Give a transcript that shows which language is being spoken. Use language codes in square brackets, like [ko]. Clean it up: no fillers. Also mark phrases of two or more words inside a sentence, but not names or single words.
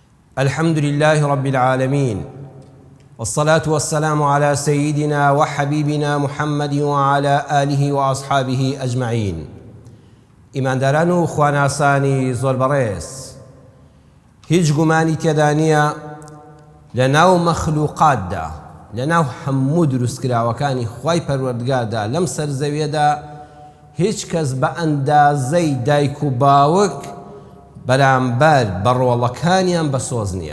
[ar] الحمد لله رب العالمين، والصلاة والسلام على سيدنا وحبيبنا محمد وعلى آله وأصحابه أجمعين. [ckb] ئیمانداران و خواناسانی زۆر بەڕێز، هیچ گومانی تێدا نییە لەناو مەخلوقاتدا، لەناو هەموو دروستکراوەکانی خوای پەروەردگاردا لەم سەرزەویەدا هیچ کەس بە ئەندازەی دایک و باوک بەرامبەر بەڕۆڵەکانیان بەسۆز نییە.